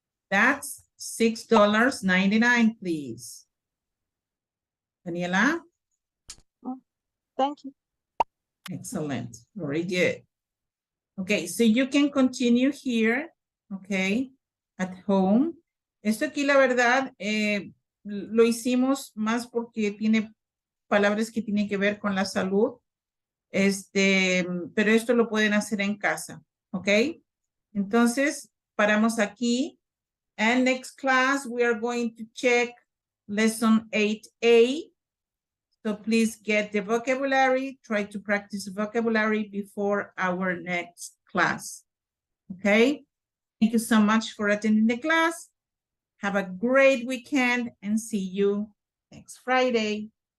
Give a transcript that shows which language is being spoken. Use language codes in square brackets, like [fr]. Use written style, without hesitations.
[en] That's $6.99, please. Daniela? Thank you. Excellent. Very good. Okay, so you can continue here, okay, at home. [es] Esto aquí, la verdad, lo hicimos más porque tiene palabras que tienen que ver con la salud. Pero esto lo pueden hacer en casa, ¿ok? Entonces, paramos aquí. [en] And next class, we are going to check lesson 8A. So please get the vocabulary, try to practice vocabulary before our next class, okay? Thank you so much for attending the class. Have a great weekend and see you next Friday.